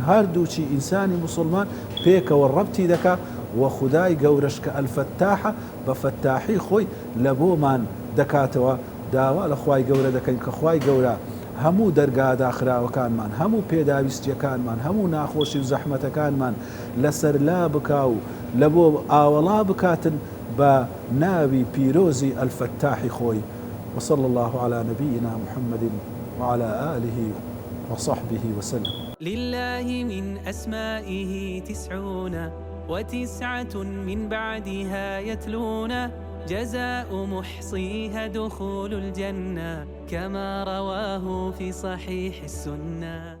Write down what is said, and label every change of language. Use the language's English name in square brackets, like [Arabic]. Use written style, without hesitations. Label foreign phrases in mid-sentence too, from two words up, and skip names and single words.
[Central Kurdish] هەردووچی ئینسانی موسڵمان پێکەوە ڕەبتی دەکا و خودای گەورەش کە ئەلفەتاحە بە فەتاحی خۆی لە بۆمان دەکاتەوە داوا لە خوای گەورە دەکەین کە خوای گەورە هەموو دەرگا داخراوەکانمان، هەموو پێداویستیەکانمان، هەموو ناخۆشی و زەحمەتەکانمان لەسەر لا بکا و لە بۆ ئاوەڵا بکاتن بە ناوی پیرۆزی ئەلفەتاحی خۆی. [Arabic] وصلى الله على نبينا محمد وعلى آله وصحبه وسلم. لله من أسمائه 99 من بعدها يتلون جزاء محصيها دخول الجنة كما رواه في صحيح السنة.